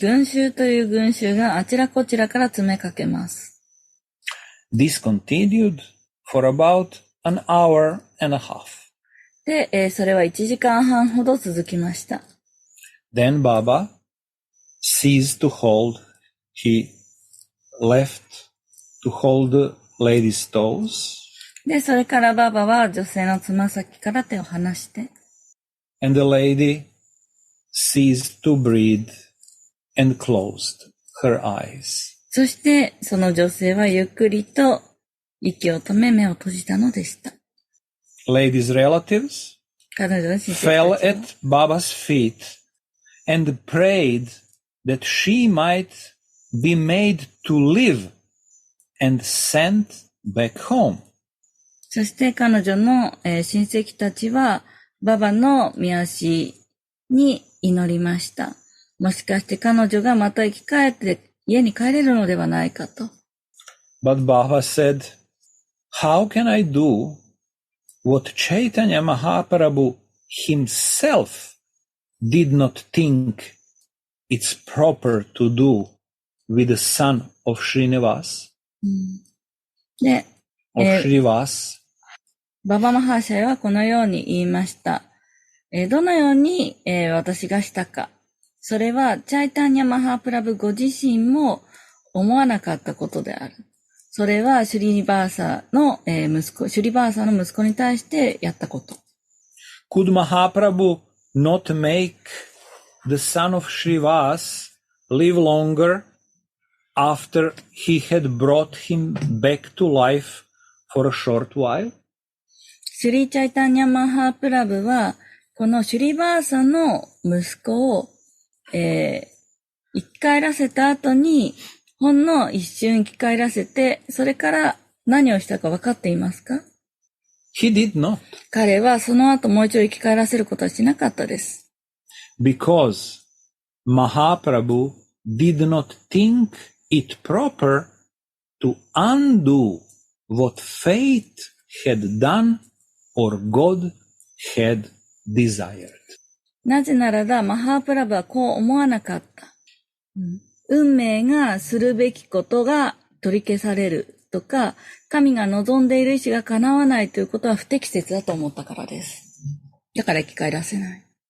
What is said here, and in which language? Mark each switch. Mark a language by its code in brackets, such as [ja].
[ja] 群衆という群衆があちらこちらから詰めかけます。 [en] This continued for about an hour and a half. [ja] で、それは1時間半ほど続きました。 [en] Then Baba ceased to hold. He left to hold the lady's toes. [ja] で、それからババは女性のつま先から手を離して、 [en] And the lady ceased to breathe and closed her eyes. [ja] そしてその女性はゆっくりと息を止め目を閉じたのでした。 [en] Lady's relatives [ja] 彼女の親 [en] fell [ja] 戚たちは [en] at Baba's feet and prayed that she might be made to live and sent back home. [ja] そして彼女の、親戚たちはババの御足に祈りました。もしかして彼女がまた生き返って家に帰れるのではないかと。 [en] But Baba said, how can I do what Chaitanya Mahaprabhu himself did not think it's proper to do with the son of Srinivas? [ja] で、 [en] of Srinivas. [ja] ババマハーシャイはこのように言いました。どのように、私がしたか。それは、チャイタンニャ・マハープラブご自身も思わなかったことである。それは、シュリバーサの息子に対してやったこと。 [en] Could Mahaprabhu not make the son of Srinivas live longer after he had brought him back to life for a short while? [ja] シュリチャイタンニャ・マハープラブは、このシュリバーサの息子を、生き返らせた後に、ほんの一瞬生き返らせて、それから何をしたか分かっていますか？ [en] He did not. [ja] 彼はその後もう一度生き返らせることはしなかったです。 [en] Because Mahaprabhu did not think it proper to undo what fate had done or God had desired. [ja] なぜならば、マハープラブはこう思わなかった。運命がするべきことが取り消されるとか、神が望んでいる意志が叶わないということは不適切だと思ったからです。だから生き返らせない。